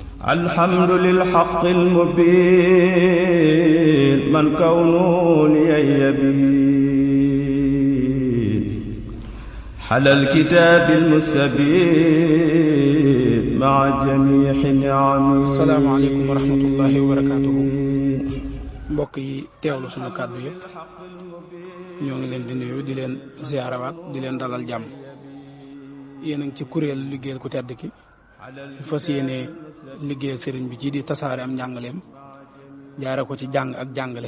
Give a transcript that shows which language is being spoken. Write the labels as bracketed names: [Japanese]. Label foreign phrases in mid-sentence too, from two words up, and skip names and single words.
[Arabic] الحمد للحق المبين من كونه لي يبين على الكتاب المستبين مع جميع نعمه. السلام عليكم ورحمة الله وبركاته. [Wolof] mbokk yi teewlu sunu kàddu yëpp ñoo ngi leen di nuyu di leen ziarawaat di leen dalal jàmm. yéen a ngi ci kuréel liggéeyal ku tedd ki fas yéene liggéeyal sëriñ bi ci di tasaare am njàngaleem jaare ko ci jàng ak jàngale.